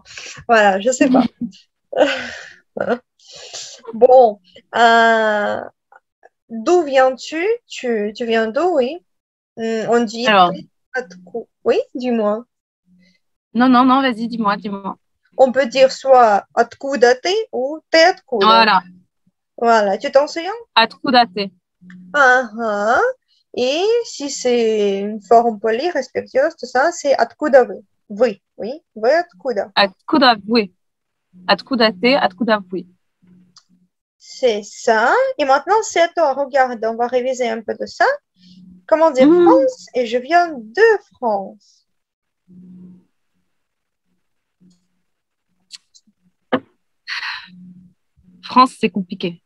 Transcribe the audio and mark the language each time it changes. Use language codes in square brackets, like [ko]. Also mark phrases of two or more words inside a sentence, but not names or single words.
[fr] Voilà, je ne sais pas. Bon. D'où viens-tu? Tu viens d'où, oui? On dit Alors. Oui, dis-moi. Non, vas-y, dis-moi. On peut dire soit [ru] откуда ты [fr] ou t'es откуда. Voilà. Voilà, tu t'en souviens? [ru] Откуда ты? [fr] Et si c'est une forme polie, respectueuse, tout ça, c'est [ru] откуда вы. Вы, oui. Вы откуда. Откуда вы? Откуда ты? Откуда вы? [fr] C'est ça. Et maintenant, c'est à toi. Regarde, on va réviser un peu de ça. Comment dire France? Et je viens de France. France, c'est compliqué.